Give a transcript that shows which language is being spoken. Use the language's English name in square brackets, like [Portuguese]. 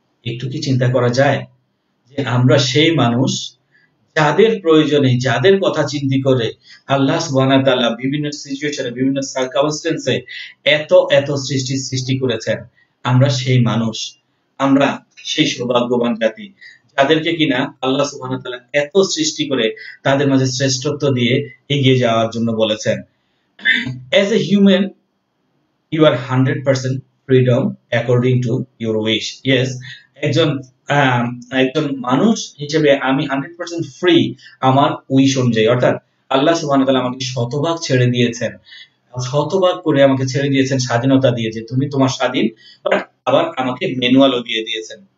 [Bangla] একটু কি চিন্তা করা যায় যে আমরা সেই মানুষ যাদের প্রয়োজনে, যাদের কথা চিন্তা করে আল্লাহ সুবহানাহু ওয়া তাআলা বিভিন্ন সিচুয়েশনে, বিভিন্ন সার্কামস্টেন্সে এত এত সৃষ্টি করেছেন। আমরা সেই মানুষ, আমরা সেই সৌভাগ্যবান জাতি যাদেরকে কিনা আল্লাহ সুবহানাহু ওয়া তাআলা এত সৃষ্টি করে তাদের মাঝে শ্রেষ্ঠত্ব দিয়ে এগিয়ে যাওয়ার জন্য বলেছেন। [English] As a human, you are 100% freedom according to your wish. [Bangla] Yes, একজন মানুষ হিসেবে আমি 100% ফ্রি আমার উইশ অনুযায়ী। অর্থাৎ আল্লাহ সুবহানাহু ওয়া তাআলা আমাকে শতভাগ ছেড়ে দিয়েছেন, শতভাগ করে আমাকে ছেড়ে দিয়েছেন, স্বাধীনতা দিয়ে, যে তুমি তোমার স্বাধীন, বাট আবার আমাকে ম্যানুয়ালও দিয়ে দিয়েছেন।